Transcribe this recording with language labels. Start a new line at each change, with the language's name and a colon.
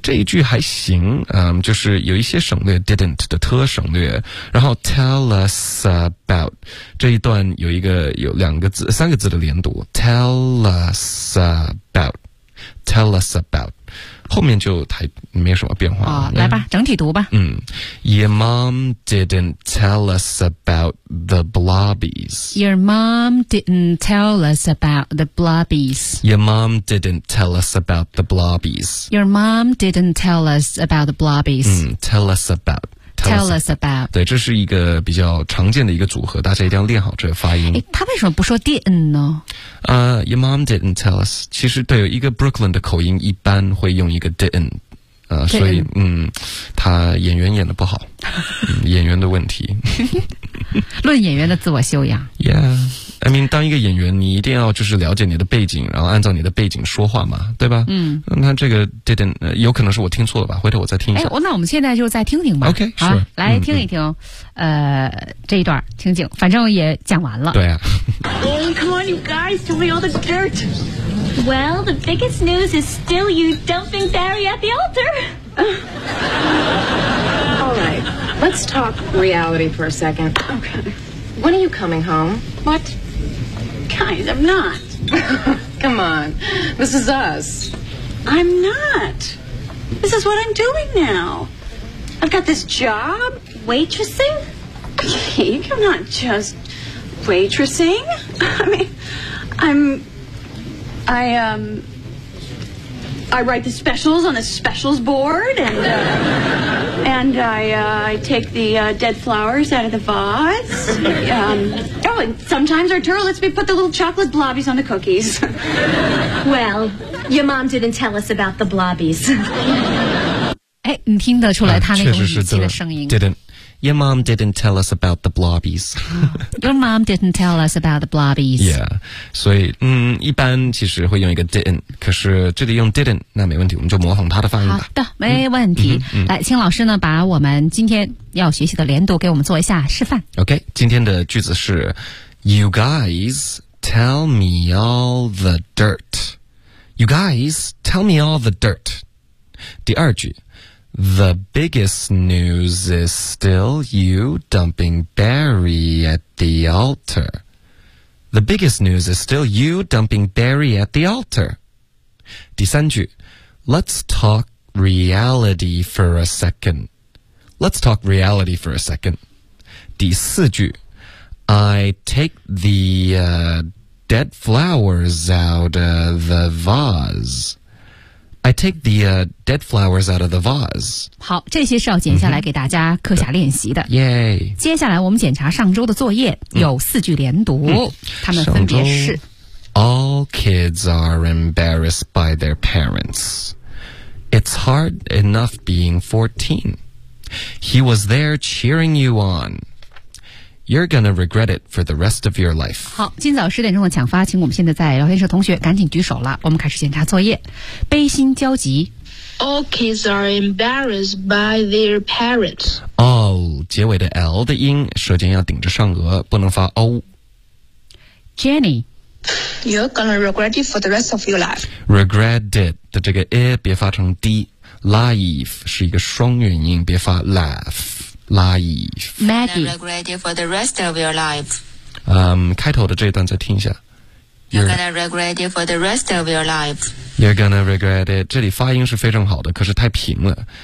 Chinese: 这一句还行，就是有一些省略 didn't 的特省略，然后
English: tell us about
Chinese: 这一段有两个字三个字的连读 tell us about 后面就还没有什么变化。哦，来吧，整体读吧。
English: 嗯 ，Your mom didn't tell us about the blobbies. Your mom didn't tell us about the blobbies. Your mom didn't tell us about the blobbies. Your mom didn't tell us about the blobbies. 嗯 ，tell us about。 Tell us about.
Chinese: 对，这是一个比较常见的一个组合，大家一定要练好这个发音。诶，他为什么不说 didn't 呢？
English: Your mom didn't tell us.
Chinese: 其实对，一个 Brooklyn 的口音一般会用一个 didn't。所以他演员演得不好。演员的问题。论演员的自我修养。
English: Yeah. I mean,
Chinese: 当一个演员你一定要就是了解你的背景，然后按照你的背景说话嘛，对吧？嗯。那这个 didn't, 有可能是我听错了吧，回头我再听一下。那我们现在就再听听吧。 OK, 好， sure. 来听一听这一段情景，反正也讲完了。对啊。
English: Oh, come on, you guys, tell me all the dirt. Well, the biggest news is still you dumping Barry at the altar. All right, let's talk reality for a second. Okay. When are you coming home? What? Guys, I'm not. Come on, this is us. I'm not. This is what I'm doing now. I've got this job, waitressing. Cake, I'm not just waitressing. I mean, I write the specials on the specials board, and I take the dead flowers out of the vase. And sometimes, Arturo, lets me put the little chocolate blobbies on the cookies. Well, your mom didn't tell us about the blobbies.
Chinese: 哎，你听得出来他那种语气的声音。
English: Didn't. Your mom didn't tell us about the blobbies. Your mom didn't tell us about the blobbies.
Chinese: Yeah, 所以一般其实会用一个 didn't, 可是这里用 didn't, 那没问题，我们就模仿他的发音吧。好的，没问题。来，请老师呢把我们今天要学习的连读给我们做一下示范。
English: OK,
Chinese: 今天的句子是
English: You guys tell me all the dirt. You guys tell me all the dirt.
Chinese: 第二句。
English: The biggest news is still you dumping Barry at the altar. The biggest news is still you dumping Barry at the altar.
Chinese: 第三句
English: Let's talk reality for a second. Let's talk reality for a second.
Chinese: 第四句
English: I take the dead flowers out of the vase. I take the dead flowers out of the vase.
Chinese: 好，这些是要剪下来给大家课下练习的。耶、mm-hmm. ！接下来我们检查上周的作业，有四句连读，他们分别是
English: ：All kids are embarrassed by their parents. It's hard enough being 14. He was there cheering you on. You're gonna regret it for the rest of your life.
Chinese: 好，今早十点钟的抢发，请我们现在在聊天室同学赶紧举手了。我们开始检查作业。悲心焦急。
English: All kids are embarrassed by their parents.
Chinese: All 结尾的 L 的音，舌尖要顶着上颚，不能发 O.
English: Jenny, you're gonna regret it for the rest of your life.
Chinese: Regret it 的这个 E 别发成 D. Life 是一个双元音，别发 laugh. Life.
English: Maggie. You're gonna regret it for the rest of your life.
Chinese: 开头的这一段再听一下。
English: You're gonna regret it for the rest of your life. You're gonna regret it.
Chinese: 这里发音是非常好的，可是太平了。